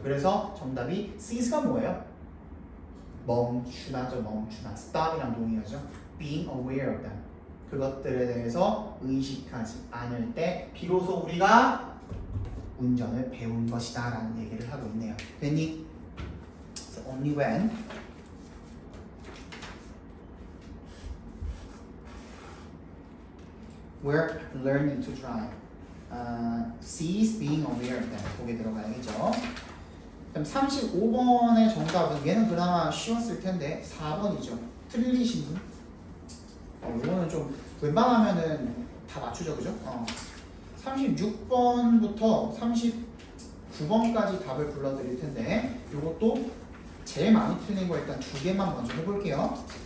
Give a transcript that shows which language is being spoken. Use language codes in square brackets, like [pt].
[ko] 그래서 정답이 cease가 뭐예요? 멈추다죠. stop이랑 동의어죠. [en] being aware of them. [ko] 그것들에 대해서 의식하지 않을 때 비로소 우리가 운전을 배운 것이다 라는 얘기를 하고 있네요. 됐니? [en] So only when we're learning to drive. cease being aware of them. [ko] 거기에 들어가야겠죠. 그럼 35번의 정답은 얘는 그나마 쉬웠을 텐데 4번이죠. 틀리신 분? 이거는 좀 웬만하면은 다 맞추죠, 그죠? 36번부터 39번까지 답을 불러드릴 텐데 이것도 제일 많이 틀린 거 일단 두 개만 먼저 해볼게요.